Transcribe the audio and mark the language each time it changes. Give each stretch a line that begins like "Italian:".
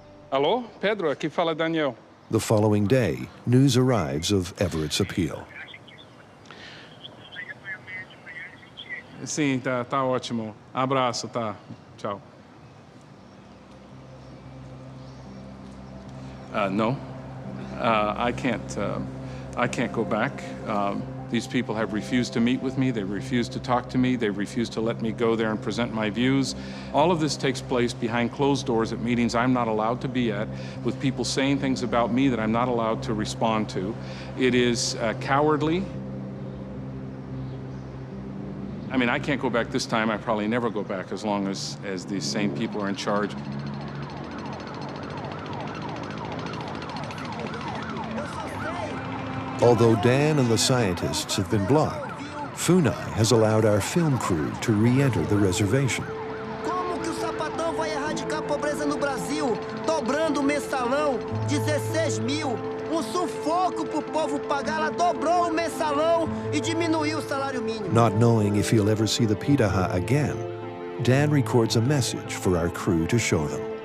Portuguese: Alô, Pedro, aqui fala Daniel.
English: The following day, news arrives of Everett's appeal.
Portuguese: Sim, tá ótimo. Abraço, tá. Tchau.
English: No, I can't go back. These people have refused to meet with me, they've refused to talk to me, they've refused to let me go there and present my views. All of this takes place behind closed doors at meetings I'm not allowed to be at, with people saying things about me that I'm not allowed to respond to. It is cowardly. I mean, I can't go back this time. I probably never go back as long as these same people are in charge. Although Dan and the scientists have been blocked, Funai has allowed our film crew to re-enter the reservation.
Portuguese: Como que o sapatão vai erradicar a pobreza no Brasil, dobrando o mensalão, 16 mil? Sufoco pro povo pagar, ela dobrou o mensalão e diminuiu o salário mínimo.
English: Not knowing if he'll ever see the Piraha again, Dan records a message for our crew to show them.